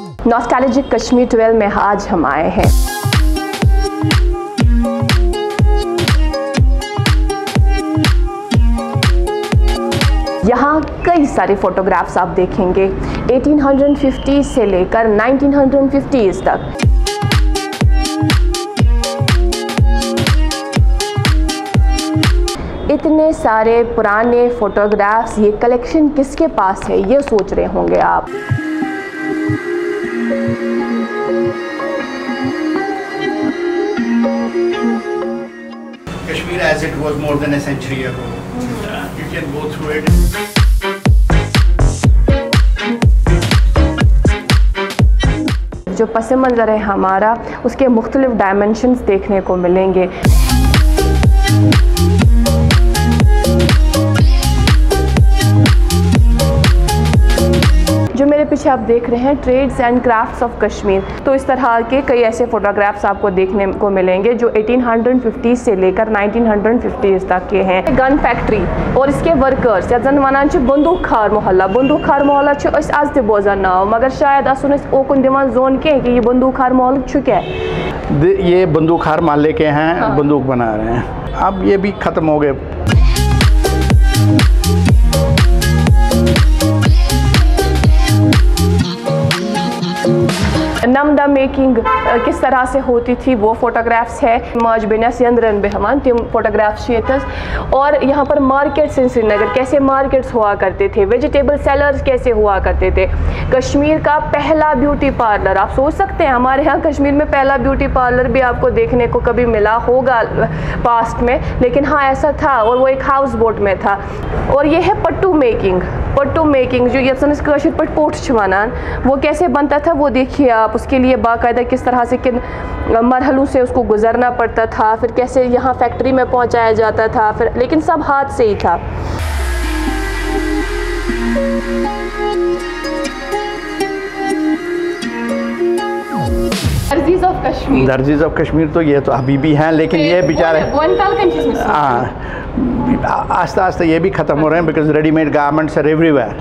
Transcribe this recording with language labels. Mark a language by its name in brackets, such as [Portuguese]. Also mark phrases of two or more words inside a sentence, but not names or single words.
[Hindi] नॉस्टैल्जिक कश्मीर 12 में आज हम आए हैं। यहाँ कई सारे फोटोग्राफ्स आप देखेंगे 1850 से लेकर 1950s तक। इतने सारे पुराने फोटोग्राफ्स, ये कलेक्शन किसके पास है ये सोच रहे होंगे आप। [English] Kashmir as it was more than a century ago. You can go through it. [Hindi] जो पस मंज़र है हमारा, उसके मुख्तलिफ डायमेंशंस देखने को मिलेंगे। जो मेरे पीछे आप देख रहे हैं [English] Trades and Crafts of Kashmir, [Hindi] तो इस तरह के कई ऐसे फोटोग्राफ्स आपको देखने को मिलेंगे जो 1850 से लेकर 1950s तक के हैं। [English] gun factory [Hindi] और इसके वर्कर्स, [Kashmiri] जन वन बंदूक खार मोहल्ला आज ते बोजान नाव, मगर शायद असन ओकुन दिवान जोन के [Hindi] कि ये बंदूक खार मोहल्ला क्या है। ये बंदूक खार मोहल्ले के हैं। हाँ। बंदूक बना रहे हैं, अब ये भी ख़त्म हो गए। नमदा मेकिंग किस तरह से होती थी वो फोटोग्राफ्स है। [Kashmiri] माज बेनस यंद्रन बेहमान तिम [Hindi] फोटोग्राफ्स और यहाँ पर [English] markets in Srinagar, [Hindi] कैसे मार्केट्स हुआ करते थे, [English] vegetable sellers [Hindi] कैसे हुआ करते थे। कश्मीर का पहला [English] beauty parlour, [Hindi] आप सोच सकते हैं हमारे यहाँ कश्मीर में पहला [English] beauty parlour [Hindi] भी आपको देखने को कभी मिला होगा पास्ट में, लेकिन हाँ ऐसा था और वो एक [English] house boat [Hindi] में था। और ये है पट्टू मेकिंग जो [Kashmiri] यसन कशिर पट पोट वनान, [Hindi] वो कैसे बनता था वो देखिए आप। उसके लिए बाकायदा किस तरह से किन मरहलों से उसको गुजरना पड़ता था, फिर कैसे यहाँ फैक्ट्री में पहुँचाया जाता था, फिर लेकिन सब हाथ से ही था। [English] Darzis of Kashmir [Hindi] तो ये तो अभी भी हैं, लेकिन ये बेचारे आस्ते आस्ते ये भी ख़त्म हो रहे हैं [English] because readymade garments are everywhere.